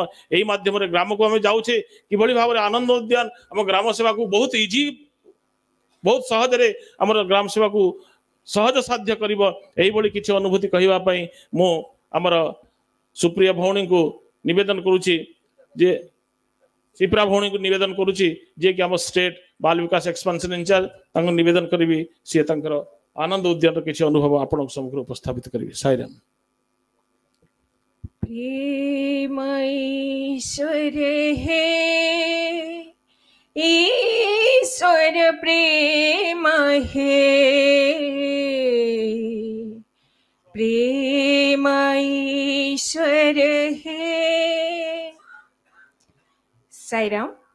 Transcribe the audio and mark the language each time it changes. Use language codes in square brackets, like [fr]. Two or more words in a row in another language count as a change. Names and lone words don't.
[or] ଏହି ମାଧ୍ୟମରେ ଗ୍ରାମକୁ ଆମେ ଯାଉଛେ କିଭଳି ଭାବରେ ଆନନ୍ଦ ଉଦ୍ୟାନ ଆମ ଗ୍ରାମ ସେବାକୁ ବହୁତ ଇଜି ବହୁତ ସହଜରେ ଆମର ଗ୍ରାମ ସେବାକୁ ସହଜ ସାଧ୍ୟ କରିବ এইଭଳି କିଛି ଅନୁଭୂତି କହିବା ପାଇଁ ମୁଁ ଆମର ସୁପ୍ରିୟା ଭଉଣୀଙ୍କୁ ନିବେଦନ କରୁଛି ଯେ ଶିପ୍ରା ଭଉଣୀଙ୍କୁ ନିବେଦନ କରୁଛି ଯିଏ କି ଆମ ଷ୍ଟେଟ ବାଲ ବିକାଶ [en] expansion incharge [or] ତାଙ୍କୁ ନିବେଦନ କରିବି ସିଏ ତାଙ୍କର ଆନନ୍ଦ ଉଦ୍ୟାନର କିଛି ଅନୁଭବ ଆପଣଙ୍କ ସମ୍ମୁଖରେ ଉପସ୍ଥାପିତ କରିବେ ସାଇରାମ [hi] प्रेम ईश्वर है ईश्वर प्रेम है प्रेम ईश्वर है साईराम